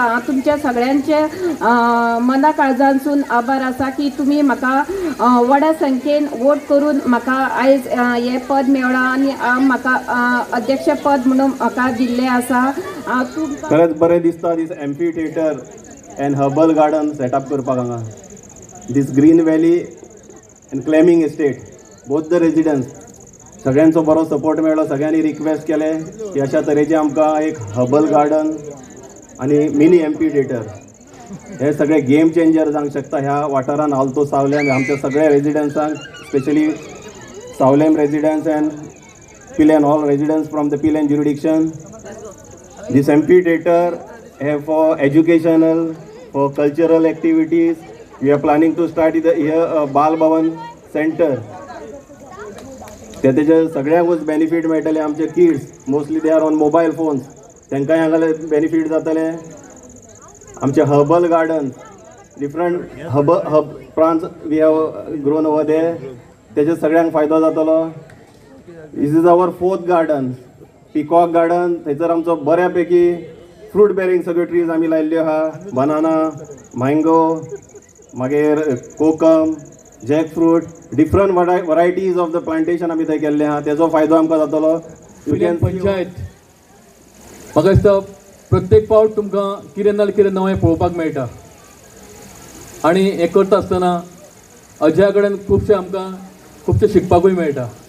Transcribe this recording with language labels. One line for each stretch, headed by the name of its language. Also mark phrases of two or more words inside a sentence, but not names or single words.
Konkani: हांव तुमच्या सगळ्यांचे मना काळजांसून आभार आसा की तुमी म्हाका व्हडा संख्येन वोट करून म्हाका आयज हे पद मेळ्ळां आनी म्हाका अध्यक्ष पद म्हणून म्हाका दिल्लें आसा। खरेंच बरें दिसता
English: this amphitheatre and herbal garden setup
Konkani: करपाक हांगा।
English: This Green Valley and Claming Estate both the residents
Konkani: सगळ्यांचो बरो सपोर्ट मेळ्ळो। सगळ्यांनी रिक्वेस्ट केले की अशा तरेचे आमकां एक
English: herbal garden
Konkani: आनी
English: mini amphitheatre
Konkani: हे सगळे
English: game changer
Konkani: जावंक शकता ह्या वाठारान आलतो सावलेम आमच्या सगळ्या रेजिडेंट्सांक,
English: specially Saolem residents and Pilen all residents from the Pilen jurisdiction. This amphitheater for educational, for cultural activities. We are planning to start here a Bal Bhavan center.
Konkani: त्याचे सगळ्यांकूच बेनिफीट मेळटले। आमचे
English: kids mostly they are on mobile phones,
Konkani: तांकांय हांगा बेनिफीट जातले। आमचे
English: herbal garden different herb plants we have grown over there,
Konkani: त्याचे सगळ्यांक फायदो जातलो।
English: This is our 4th garden peacock garden.
Konkani: थंयसर आमचो बऱ्यापैकी
English: fruit bearing
Konkani: सगळ्यो ट्रीज आमी लायल्ल्यो आहा, बनाना, मँगो, मागीर कोकम, जॅक फ्रूट,
English: different varieties of the plantation
Konkani: आमी थंय केल्ले आहा, तेजो फायदो आमकां जातलो। पंचायत म्हाका दिसता प्रत्येक फावट तुमकां कितें नाल्यार कितें नवें पळोवपाक मेळटा आनी हें करता आसतना अजया कडेन खुबशें शिकपाकूय मेळटा।